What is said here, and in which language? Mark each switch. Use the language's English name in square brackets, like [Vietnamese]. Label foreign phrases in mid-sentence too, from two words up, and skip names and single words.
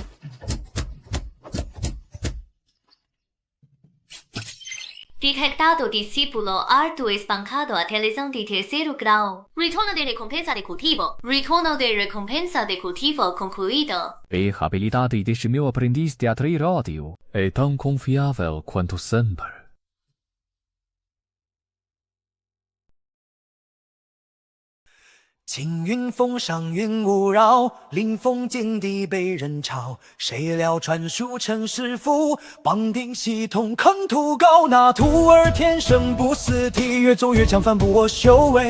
[Portuguese] Detectado discípulo harto espancado até lesão de terceiro grau. Retorno de recompensa de cultivo. Retorno de recompensa de cultivo concluído. A habilidade deste meu aprendiz de atrair ódio é tão confiável quanto sempre. [Chinese] 青云峰上云雾绕，临风见地被人嘲。谁料传书成师傅，绑定系统坑徒高。那徒儿天生不死体，越走越强，反哺我修为。